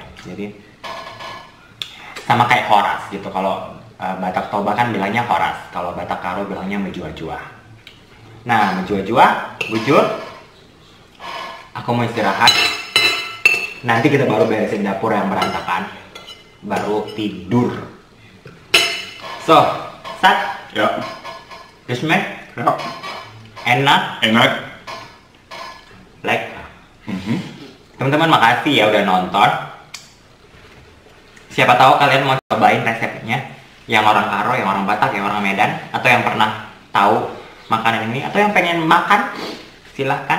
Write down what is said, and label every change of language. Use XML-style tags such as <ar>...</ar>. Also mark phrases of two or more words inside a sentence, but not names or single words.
<id>Jadi sama kayak horas gitu. Kalau Batak Toba kan bilangnya horas, kalau Batak Karo bilangnya menjua-jua. Nah menjua-jua, bujur, aku mau istirahat. Nanti kita baru beresin dapur yang berantakan, baru tidur.</id> <de>So, Sat? Ja. Geschmeckt? Ja.</de> <id>Enak? Enak. Like? Teman-teman makasih ya udah nonton. Siapa tahu kalian mau cobain resepnya, yang orang Karo, yang orang Batak, yang orang Medan, atau yang pernah tahu makanan ini, atau yang pengen makan, silahkan.</id>